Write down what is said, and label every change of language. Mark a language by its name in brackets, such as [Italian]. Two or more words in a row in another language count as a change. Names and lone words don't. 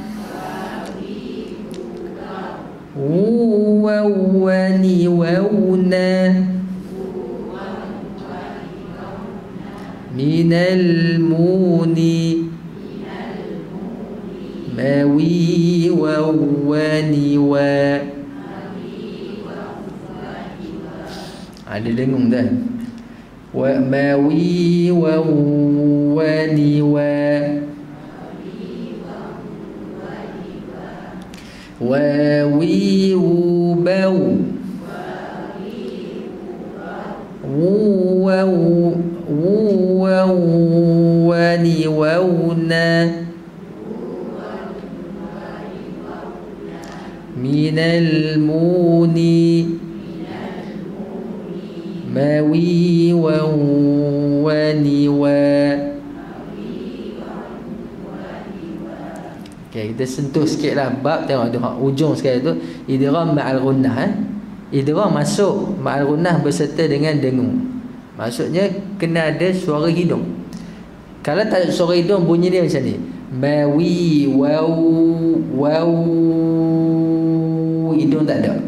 [Malay] wawani wauna, minal muni, mawi wawani wa. Ada dengung dah. Wa mawi wawani wa, wawi wubau, wawani wauna, minal muni, mawi wawani wa. Okay, kita sentuh sikit lah bab. Tengok tu ujung sekali tu [Arabic] idgham ma'al gunnah. [Malay] Idgham masuk [Arabic] ma'al gunnah [Malay] berserta dengan dengung. Maksudnya kena ada suara hidung. Kalau tak ada suara hidung, bunyi dia macam ni, mawi waw, hidung tak ada.